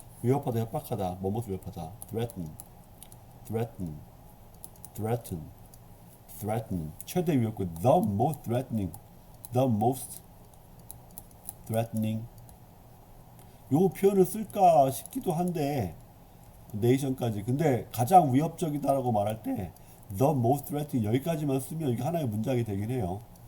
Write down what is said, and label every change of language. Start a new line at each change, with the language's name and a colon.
Korean: 위협하다, 협박하다, 뭐뭐 위협하다.
English: threaten, threaten, threaten, threaten.
Korean: 최대 위협국,
English: the most threatening, the most threatening.
Korean: 요 표현을 쓸까 싶기도 한데 네이션까지. 근데 가장 위협적이다라고 말할 때
English: the most threatening
Korean: 여기까지만 쓰면 이게 하나의 문장이 되긴 해요.